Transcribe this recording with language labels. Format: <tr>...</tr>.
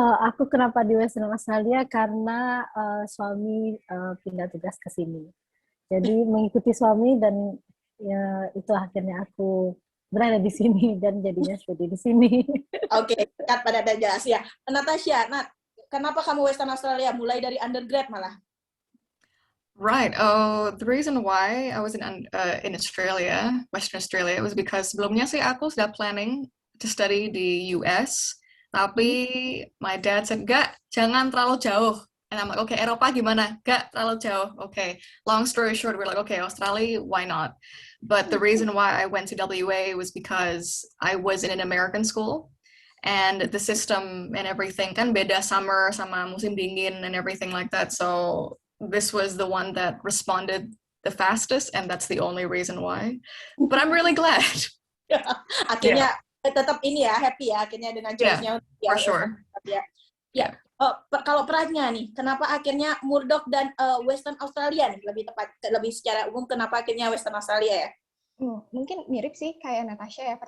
<id>Aku kenapa di Western Australia? Karena suami pindah tugas ke sini. Jadi mengikuti suami dan ya, itu akhirnya aku berada di sini dan jadinya studi di sini. Oke, dekat pada dan jelas ya. Natasha, kenapa kamu Western Australia? Mulai dari undergrad malah.</id> <en>Right. The reason why I was in Australia, Western Australia, was because sebelumnya sih aku sudah planning to study di US, tapi my dad said, "Gak, jangan terlalu jauh." And I'm like, okay, Eropa gimana? Gak terlalu jauh. Okay. Long story short, we're like, okay, Australia, why not? But the reason why I went to WA was because I was in an American school. And the system and everything kan beda summer sama musim dingin and everything like that. So this was the one that responded the fastest, and that's the only reason why. But I'm really glad.</en> <id>Akhirnya tetap ini ya, happy ya akhirnya dengan choice-nya.</id> <en>For sure.</en> <id>Ya. Kalau Pradnya nih, kenapa akhirnya Murdoch dan Western Australia nih, lebih secara umum kenapa akhirnya Western Australia ya? Mungkin mirip sih kayak Natasha ya.</id>